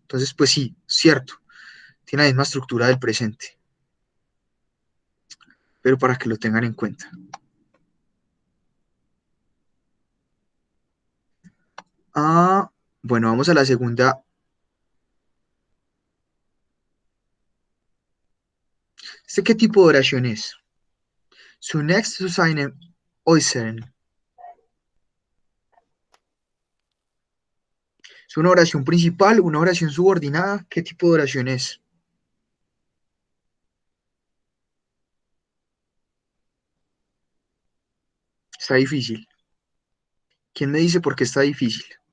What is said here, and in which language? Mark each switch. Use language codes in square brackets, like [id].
[es] Entonces, pues sí, cierto, tiene la misma estructura del presente, pero para que lo tengan en cuenta. Ah, bueno, vamos a la segunda. ¿Este qué tipo de oración es? [de] Zunächst zu seinem Äußeren. [es] ¿Es una oración principal, una oración subordinada? ¿Qué tipo de oración es? Está difícil. ¿Quién me dice por qué está difícil?